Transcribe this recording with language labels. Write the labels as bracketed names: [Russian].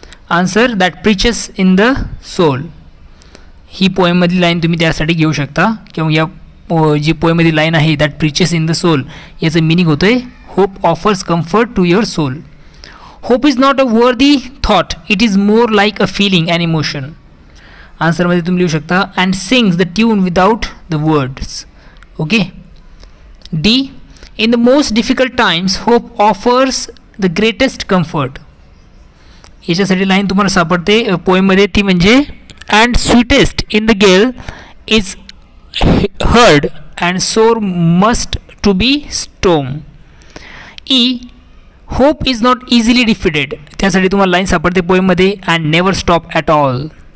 [English] Answer that perches in the soul. [Marathi] He पोएममधली line तुम्ही त्यासाठी घेऊ शकता किंवा या जी पोएममधली लाईन आहे [English] that perches in the soul [Marathi] याचं मिनिंग होतं आहे [English] Hope offers comfort to your soul. Hope is not a wordy thought, it is more like a feeling and emotion. [Marathi] आन्सरमध्ये तुम्ही लिहू शकता [English] And sings the tune without the words. Okay. D, in the most difficult times hope offers the greatest comfort. [Marathi] याच्यासाठी line तुम्हाला सापडते पोएममध्ये, ती म्हणजे [English] And sweetest in the gale is heard and sore must to be storm. E, hope is not easily defeated. [Marathi] त्यासाठी तुम्हाला line सापडते पोएममध्ये [English] And never stop at all.